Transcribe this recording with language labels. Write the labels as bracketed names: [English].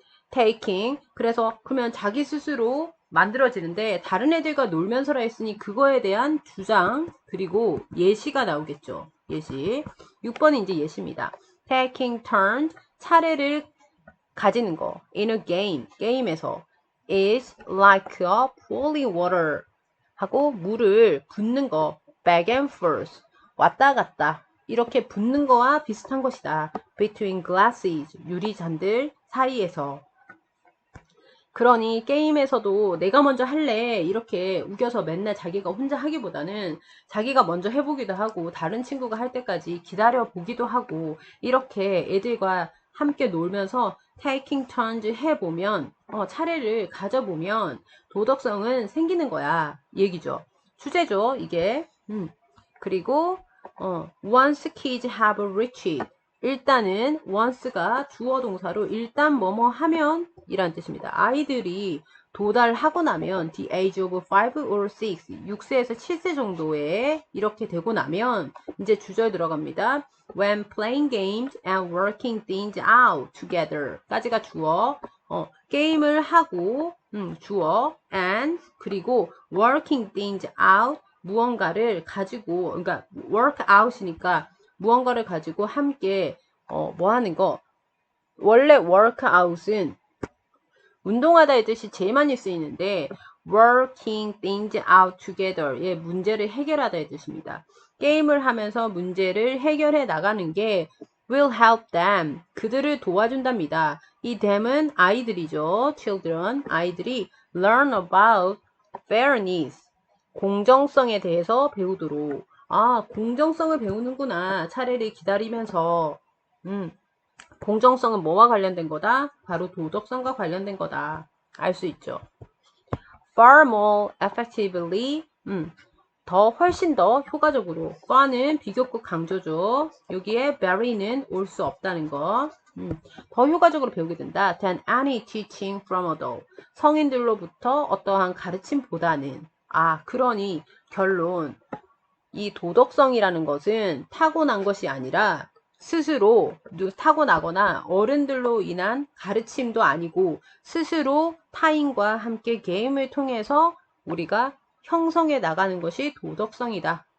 [Korean] Taking, 그래서 그러면 자기 스스로 만들어지는데 다른 애들과 놀면서라 했으니 그거에 대한 주장 그리고 예시가 나오겠죠. 예시. 6번이 이제 예시입니다. [English] Taking turns, [Korean] 차례를 가지는 거. [English] In a game, [Korean] 게임에서 [English] is like a pouring water [Korean] 하고 물을 붓는 거. [English] Back and forth, [Korean] 왔다 갔다 이렇게 붓는 거와 비슷한 것이다. [English] Between glasses, [Korean] 유리잔들 사이에서. 그러니 게임에서도 내가 먼저 할래 이렇게 우겨서 맨날 자기가 혼자 하기보다는 자기가 먼저 해보기도 하고 다른 친구가 할 때까지 기다려 보기도 하고 이렇게 애들과 함께 놀면서 [English] taking turns [Korean] 해보면 차례를 가져보면 도덕성은 생기는 거야 얘기죠. 주제죠 이게. 그리고 [English] once kids have reached, [Korean] 일단은 once가 주어 동사로 일단 뭐뭐 하면 이란 뜻입니다. 아이들이 도달하고 나면 [English] the age of 5 or 6, [Korean] 6세에서 7세 정도에 이렇게 되고 나면 이제 주절 들어갑니다. [English] When playing games and working things out together [Korean] 까지가 주어. 게임을 하고 주어 and 그리고 [English] working things out [Korean] 무언가를 가지고 그러니까 work out이니까 무언가를 가지고 함께 뭐 하는 거. 원래 work out은 운동하다의 뜻이 제일 많이 쓰이는데 [English] working things out together [Korean] 의 문제를 해결하다의 뜻입니다. 게임을 하면서 문제를 해결해 나가는 게 [English] will help them, [Korean] 그들을 도와준답니다. 이 them은 아이들이죠. children, 아이들이 [English] learn about fairness, [Korean] 공정성에 대해서 배우도록. 공정성을 배우는구나. 차례를 기다리면서. 공정성은 뭐와 관련된 거다? 바로 도덕성과 관련된 거다. 알 수 있죠. [English] Far more effectively, [Korean] 훨씬 더 효과적으로. far는 비교급 강조죠. 여기에 very는 올 수 없다는 거. 더 효과적으로 배우게 된다. [English] than any teaching from adult. [Korean] 성인들로부터 어떠한 가르침보다는. 그러니 결론. 이 도덕성이라는 것은 타고난 것이 아니라 스스로 타고나거나 어른들로 인한 가르침도 아니고 스스로 타인과 함께 게임을 통해서 우리가 형성해 나가는 것이 도덕성이다.